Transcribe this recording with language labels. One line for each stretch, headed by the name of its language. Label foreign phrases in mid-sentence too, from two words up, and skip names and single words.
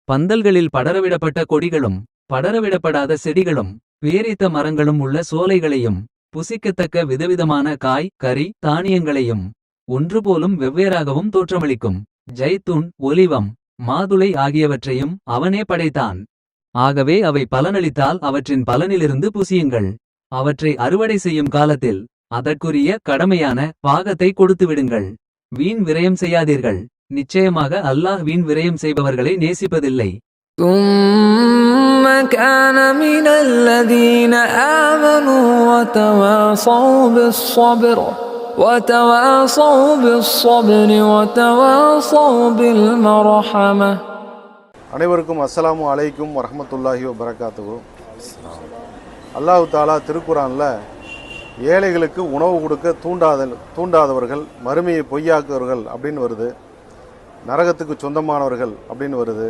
Tamil: பந்தல்களில் படரவிடப்பட்ட கொடிகளும் படரவிடப்படாத செடிகளும் பேரித்த மரங்களும் உள்ள சோலைகளையும் புசிக்கத்தக்க விதவிதமான காய் கறி தானியங்களையும் ஒன்றுபோலும் வெவ்வேறாகவும் தோற்றமளிக்கும் ஜைத்தூன் ஒலிவம் மாதுளை ஆகியவற்றையும் அவனே படைத்தான். ஆகவே அவை பலனளித்தால் அவற்றின் பலனிலிருந்து புசியுங்கள். அவற்றை அறுவடை செய்யும் காலத்தில் அதற்குரிய கடமையான பாகத்தை கொடுத்துவிடுங்கள். வீண் விரயம் செய்யாதீர்கள். நிச்சயமாக அல்லாஹ் வீண் விரயம் செய்பவர்களை நேசிப்பதில்லை.
Arabic: ثم كان من الذين آمنوا وتواصوا بالصبر وتواصوا بالمرحمة.
Tamil: அனைவருக்கும்
Arabic: السلام عليكم ورحمة الله وبركاته. الله تعالى
Tamil: திருக்குர்ஆனில் ஏழைகளுக்கு உணவு கொடுக்க தூண்டாதவர்கள் மறுமையை பொய்யாக்குவர்கள் அப்படின்னு வருது. நரகத்துக்கு சொந்தமானவர்கள் அப்படின்னு வருது.